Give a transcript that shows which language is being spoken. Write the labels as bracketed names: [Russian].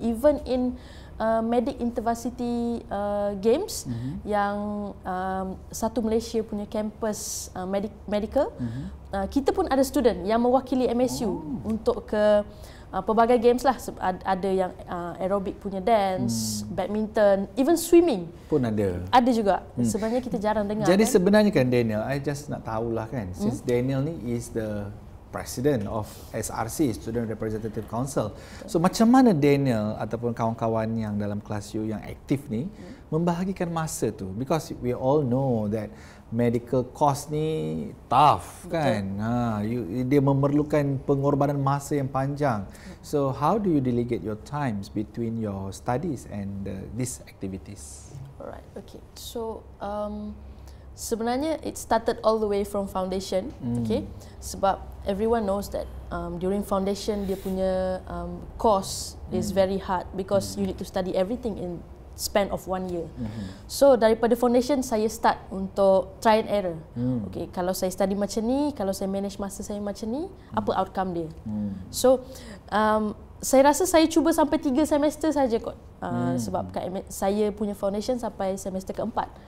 [Malay] Even in Medic Intervarsity Games yang satu Malaysia punya campus medical, kita pun ada student yang mewakili MSU untuk ke pelbagai games lah. Ada yang aerobik punya dance, badminton, [English] even swimming [Malay] pun ada. Ada juga. Sebenarnya kita jarang dengar. Jadi kan? Sebenarnya kan [English] Daniel, I just [Malay] nak tahulah kan, [English] since Daniel ni is the President of SRC, Student Representative Council. So [Malay] macam mana Daniel ataupun kawan-kawan yang dalam kelas you yang aktif ni membahagikan masa tu? [English] Because we all know that medical course ni tough kan. [Malay] Dia memerlukan pengorbanan masa yang panjang. [English] So how do you delegate your times between your studies and these activities? Alright, okay. So [Malay] sebenarnya [English] it started all the way from foundation, okay? [Malay] Sebab [English] everyone knows that during foundation [Malay] dia punya [English] course is very hard because you need to study everything in span of 1 year. [Malay] So daripada foundation saya start untuk [English] try and error. [Malay] Okay, kalau saya study macam ni, kalau saya manage masa saya macam ni, apa outcome dia? So saya rasa saya cuba sampai 3 semester saja kot. Sebab saya punya foundation sampai semester keempat.